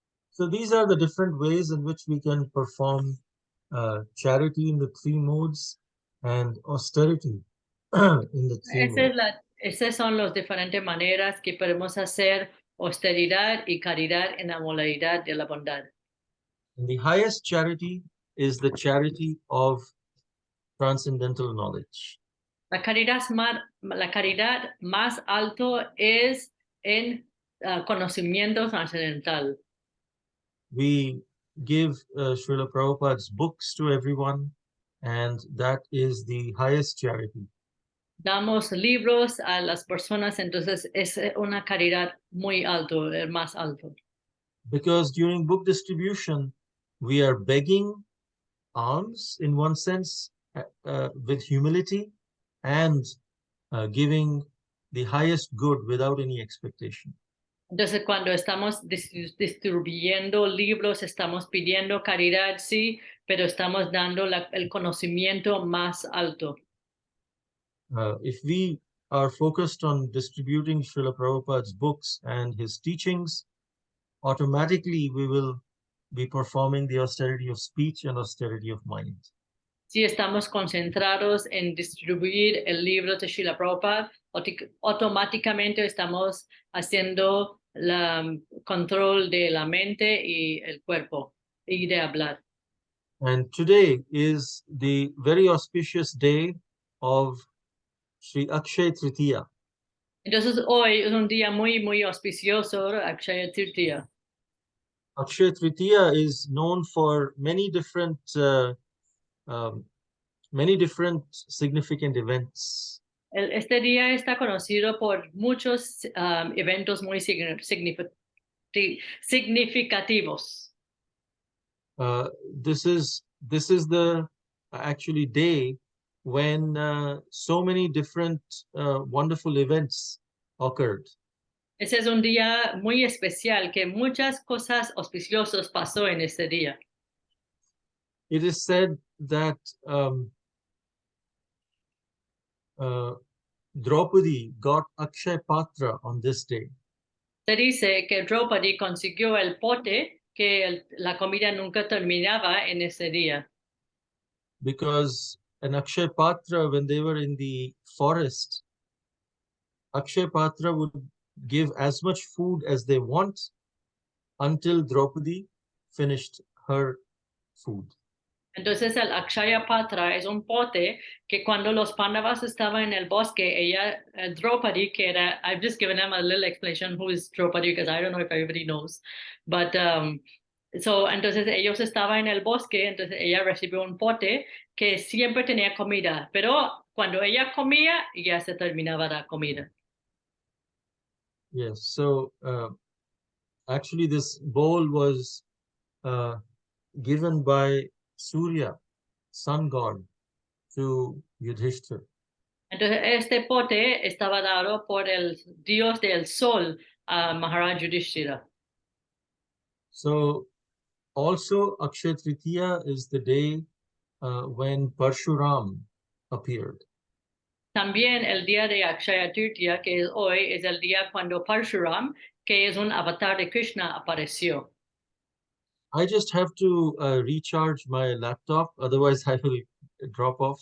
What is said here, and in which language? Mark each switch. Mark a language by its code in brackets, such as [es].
[en] So these are the different ways in which we can perform charity in the three modes and austerity in the three modes. [es] Esas son las diferentes maneras que podemos hacer austeridad y caridad en la modalidad de la bondad. [en] And the highest charity is the charity of transcendental knowledge. [es] La caridad más alto es en conocimiento trascendental. [en] We give Srila Prabhupada's books to everyone, and that is the highest charity. [es] Damos libros a las personas, entonces es una caridad muy alto, el más alto. [en] Because during book distribution, we are begging alms in one sense with humility and giving the highest good without any expectation. [es] Entonces, cuando estamos distribuyendo libros, estamos pidiendo caridad, sí, pero estamos dando el conocimiento más alto. [en] If we are focused on distributing Srila Prabhupada's books and his teachings, automatically we will be performing the austerity of speech and austerity of mind. [es] Si estamos concentrados en distribuir el libro de Srila Prabhupada, automáticamente estamos haciendo el control de la mente y el cuerpo y de hablar. [en] And today is the very auspicious day of Sri Akshay Tritiya. [es] Entonces hoy es un día muy, muy auspicioso, Akshaya Tritiya. [en] Akshay Tritiya is known for many different significant events. [es] Este día está conocido por muchos eventos muy significativos. [en] This is the actually day when so many different wonderful events occurred. [es] Ese es un día muy especial, que muchas cosas auspiciosas pasó en ese día. [en] It is said that Draupadi got Akshay Patra on this day. [es] Se dice que Draupadi consiguió el pote, que la comida nunca terminaba en ese día. [en] Because an Akshay Patra, when they were in the forest, Akshay Patra would give as much food as they want until Draupadi finished her food. [es] Entonces el Akshaya Patra es un pote que cuando los Pandavas estaban en el bosque, ella, Draupadi, que era, [en] I've just given them a little explanation who is Draupadi because I don't know if everybody knows, but [es] entonces ellos estaban en el bosque, entonces ella recibió un pote que siempre tenía comida, pero cuando ella comía ya se terminaba la comida. [en] Yes, so actually this bowl was given by Surya, sun god, to Yudhishthir. [es] Entonces este pote estaba dado por el dios del sol, Maharaj Yudhishthira. [en] So also Akshay Tritiya is the day when Parshuram appeared. [es] También el día de Akshaya Tritiya, que es hoy, es el día cuando Parshuram, que es un avatar de Krishna, apareció. [en] I just have to recharge my laptop, otherwise I will drop off.